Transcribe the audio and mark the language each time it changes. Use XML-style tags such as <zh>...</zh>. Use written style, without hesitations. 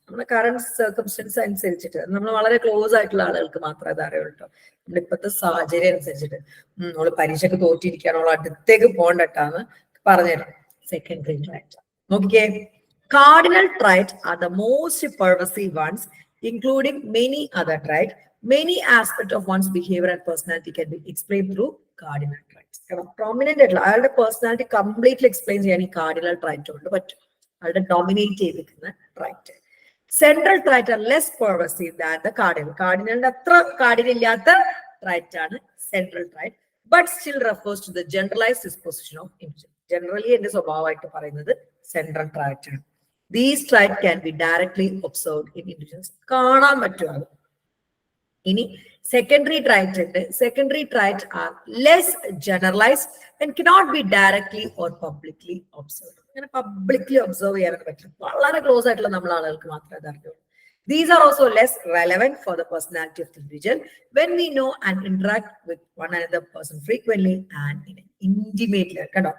<ml>നമ്മുടെ current circumstances അനുസരിച്ചിട്ട്, നമ്മൾ വളരെ ക്ലോസ് ആയിട്ടുള്ള ആളുകൾക്ക് മാത്രമേ അത് അറിയുള്ളൂ കേട്ടോ. നമ്മുടെ ഇപ്പോഴത്തെ സാഹചര്യം അനുസരിച്ചിട്ട്, അവള് പരീക്ഷയ്ക്ക് തോറ്റിരിക്കുകയാണ്, അവൾ അടുത്തേക്ക് പോകണ്ടട്ടാന്ന് പറഞ്ഞുതരാം. സെക്കൻഡറി ട്രൈറ്റ് നോക്കിക്കേ.</ml> <en>Cardinal trait are the most pervasive ones, including many other traits. Many aspects of one's behavior and personality can be explained through cardinal traits.</en> <ml>Prominent ആയിട്ടുള്ള അയാളുടെ പേഴ്സണാലിറ്റി കംപ്ലീറ്റ്ലി എക്സ്പ്ലെയിൻ ചെയ്യാൻ ഈ കാർഡിനൽ ട്രൈറ്റ് കൊണ്ട് പറ്റും, അയാളുടെ dominate ചെയ്തിരിക്കുന്ന trait.</ml> <en>Central trait are less pervasive than the cardinal.</en> <ml>കാർഡിനലിന്റെ അത്ര കാർഡിനില്ലാത്ത trait ആണ് central trait,</ml> <en>But still refers to the generalized disposition of individual.</en> <ml>Generally എന്റെ സ്വഭാവമായിട്ട് പറയുന്നത് സെൻട്രൽ ട്രൈറ്റ് ആണ്.</ml> <en>These traits can be directly observed in individuals.</en> <ml>കാണാൻ പറ്റും. ഇനി secondary trait ഉണ്ട്.</ml> <en>Secondary trait are less generalized and cannot be directly or publicly observed.</en> <ml>അങ്ങനെ publicly observe ചെയ്യാനൊക്കെ പറ്റും, വളരെ ക്ലോസ് ആയിട്ടുള്ള നമ്മൾ ആളുകൾക്ക് മാത്രമേ അത് അറിയുള്ളൂ.</ml> <en>These are also less relevant for the personality of the individual when we know and interact with one another person frequently and in an intimate level.</en>